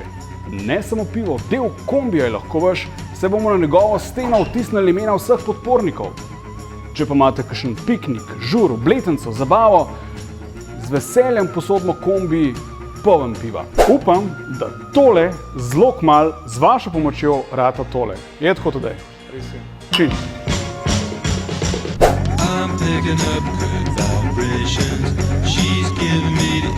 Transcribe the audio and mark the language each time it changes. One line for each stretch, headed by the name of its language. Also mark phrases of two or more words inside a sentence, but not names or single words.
Slovenian: Ne samo pivo, del kombija je lahko vaš, se bomo na njegovo steno vtisnili imena vseh podpornikov. Če pa imate kakšen piknik, žur, obletnico, zabavo, z veseljem posodimo kombi poln piva. Upam, da tole zelo kmalu z vašo pomočjo rata tole. Je tako Tadej? Res je. Čin.
English: I'm picking up good vibrations. She's giving me